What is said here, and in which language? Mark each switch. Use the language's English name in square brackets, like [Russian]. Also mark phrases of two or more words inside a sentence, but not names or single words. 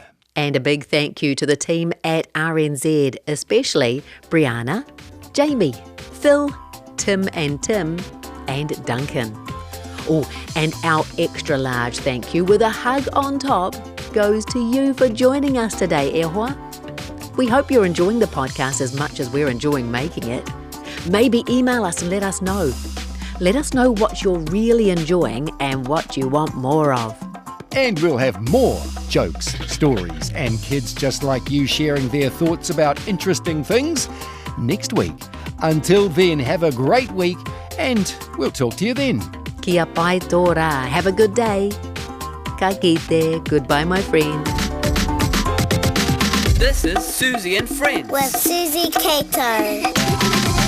[English] And a big thank you to the team at RNZ, especially Brianna, Jamie, Phil, Tim, and Duncan. Oh, and our extra large thank you with a hug on top goes to you for joining us today, [Māori] e hoa. [English] We hope you're enjoying the podcast as much as we're enjoying making it. Maybe email us and let us know. Let us know what you're really enjoying and what you want more of. And we'll have more jokes, stories, and kids just like you sharing their thoughts about interesting things next week. Until then, have a great week, and we'll talk to you then. [Māori] Kia pai tōra. [English] Have a good day. [Māori] Ka kite. [English] Goodbye, my friend. This is Suzy and Friends with Suzy Cato.